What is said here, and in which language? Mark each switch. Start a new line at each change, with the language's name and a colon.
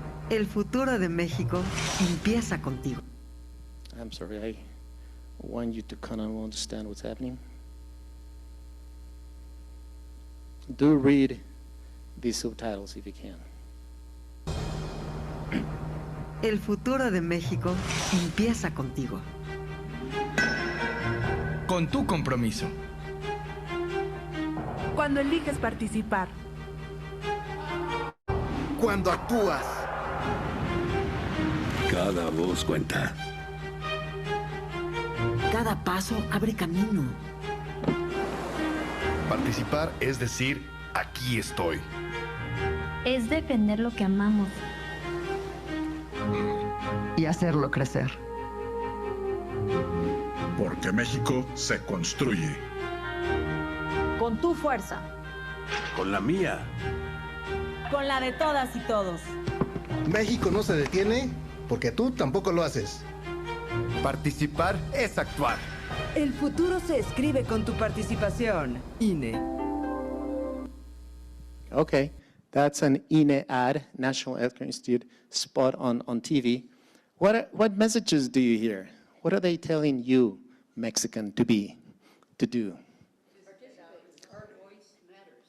Spanish: El futuro de México empieza contigo.
English: I'm sorry, I want you to kind of understand what's happening. Do read these subtitles if you can.
Spanish: El futuro de México empieza contigo. Con tu compromiso. Cuando eliges participar. Cuando actúas. Cada voz cuenta. Cada paso abre camino. Participar es decir, aquí estoy. Es defender lo que amamos. Y hacerlo crecer. Porque México se construye. Con tu fuerza. Con la mía. Con la de todas y todos. México no se detiene porque tú tampoco lo haces. Participar es actuar. El futuro se escribe con tu participación. INE.
English: Okay, that's an INE ad, National Electoral Institute spot on TV. What messages do you hear? What are they telling you, Mexican, to do? Our voice matters.